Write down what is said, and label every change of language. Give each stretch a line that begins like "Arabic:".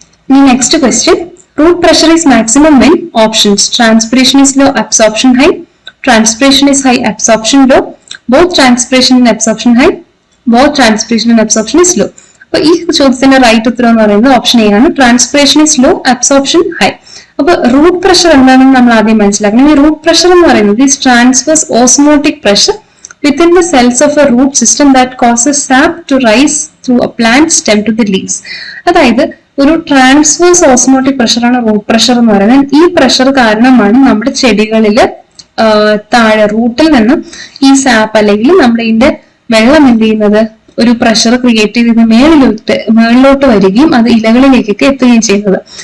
English: ഇനി next question, root pressure is maximum when options transpiration is low, absorption high, transpiration is high, absorption low, both transpiration and absorption high, both transpiration and absorption is low.
Malayalam: അപ്പൊ ഈ ചോദ്യത്തിന്റെ right ഉത്തരം എന്ന് പറയുന്നത് option A ആണ്.
English: Transpiration is low, absorption high.
Malayalam: അപ്പൊ root pressure എന്താണെന്ന് നമ്മൾ ആദ്യം മനസ്സിലാക്കണം. ഈ റൂട്ട് പ്രഷർ എന്ന് പറയുന്നത്
English: is transverse osmotic pressure within the cells of a root system that causes sap to rise through a plant stem to the leaves.
Malayalam: അതായത് ഒരു ട്രാൻസ്വേഴ്സ് ഓസ്മോട്ടിക് പ്രഷറാണ് റൂട്ട് പ്രഷർ എന്ന് പറയുന്നത്. ഈ പ്രഷർ കാരണമാണ് നമ്മുടെ ചെടികളില് താഴെ റൂട്ടിൽ നിന്നും ഈ സാപ്പ് അല്ലെങ്കിൽ നമ്മുടെ ഇതിന്റെ വെള്ളം എന്ത് ചെയ്യുന്നത്, ഒരു പ്രഷർ ക്രിയേറ്റ് ചെയ്ത് മേളിലോട്ട് വരികയും അത് ഇലകളിലേക്കൊക്കെ എത്തുകയും ചെയ്യുന്നത്.